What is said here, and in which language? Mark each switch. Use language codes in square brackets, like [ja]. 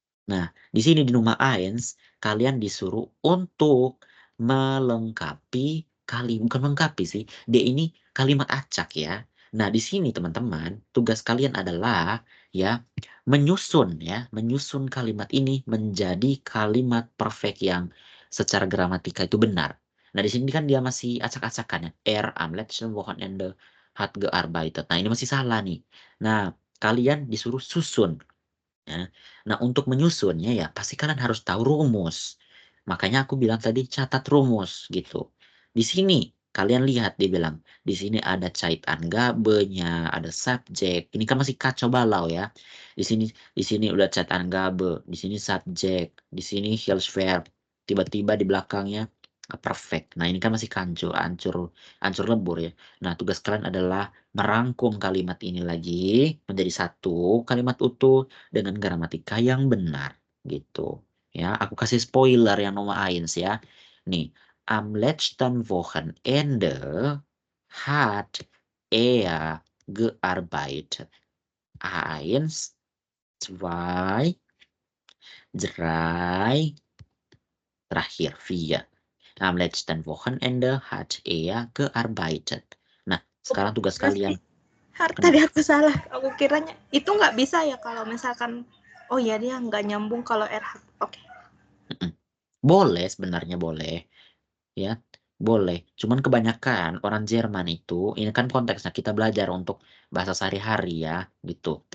[id] Nah, di sini di Nummer 1 kalian disuruh untuk melengkapi bukan melengkapi sih. D ini kalimat acak ya. Nah, di sini teman-teman, tugas kalian adalah ya menyusun kalimat ini menjadi kalimat perfect yang secara gramatika itu benar. Nah, di sini kan dia masih acak-acakan ya. [de] Am letzten Wochenende hat gearbeitet. [id] Nah, ini masih salah nih. Nah, kalian disuruh susun. Ya. Nah, untuk menyusunnya ya pasti kalian harus tahu rumus. Makanya aku bilang tadi catat rumus gitu. Di sini kalian lihat dia bilang di sini ada Zeitangabe-nya, ada subjek. Ini kan masih kacau balau ya. Di sini udah Zeitangabe, di sini subjek, di sini Hilfsverb. Tiba-tiba di belakangnya perfect. Nah, ini kan masih kancur, ancur lebur ya. Nah, tugas kalian adalah merangkum kalimat ini lagi menjadi satu kalimat utuh dengan gramatika yang benar gitu ya. Aku kasih spoiler yang nomor 1 ya. [de] Nih, am letzten Wochenende hat er gearbeitet. [id] 1, 2, 3, terakhir 4. [de] Am letzten Wochenende hat er gearbeitet. [id] Nah, sekarang tugas kalian. Har, tadi aku salah. Aku kiranya itu nggak bisa ya kalau misalkan, oh ya dia nggak nyambung kalau RH. Oke. Boleh, sebenarnya boleh. Ya, boleh. Cuman kebanyakan orang Jerman itu, ini kan konteksnya kita belajar untuk bahasa sehari-hari ya, gitu.